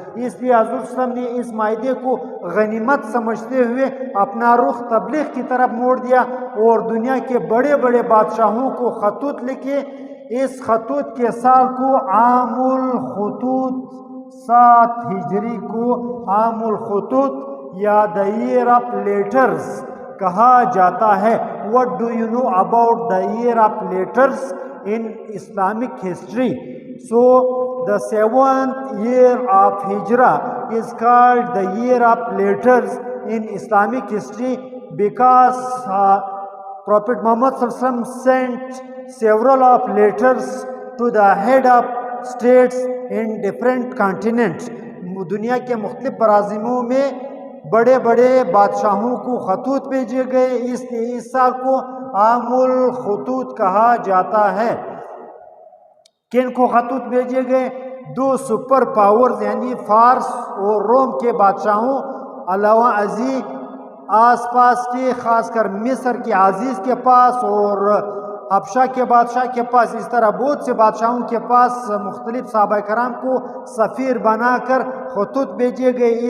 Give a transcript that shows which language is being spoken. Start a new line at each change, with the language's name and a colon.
Urdu: اس لیے حضور صلی اللہ علیہ وسلم نے اس معاہدے کو غنیمت سمجھتے ہوئے اپنا رخ تبلیغ کی طرف موڑ دیا اور دنیا کے بڑے بڑے بادشاہوں کو خطوط لکھے. اس خطوط کے سال کو عام الخطوط 7 ہجری کو عام الخطوط یا
English: the year of letters
Urdu: کہا جاتا ہے.
English: What do you know about the year of letters in Islamic history? So the 7th year of Hijrah is called the year of letters in Islamic history because Prophet Muhammad sallallahu alaihi wasallam sent several of letters to the head of states in different continents.
Urdu: دنیا کے مختلف براعظموں میں بڑے بڑے بادشاہوں کو خطوط بھیجے گئے، اس لیے اس سال کو عام الخطوط کہا جاتا ہے. کن کو خطوط بھیجے گئے؟ 2 سپر پاورز یعنی فارس اور روم کے بادشاہوں، علاوہ ازیں آس پاس کے خاص کر مصر کے عزیز کے پاس اور حبشہ کے بادشاہ کے پاس، اس طرح بہت سے بادشاہوں کے پاس مختلف صحابہ کرام کو سفیر بنا کر خطوط بھیجے گئے.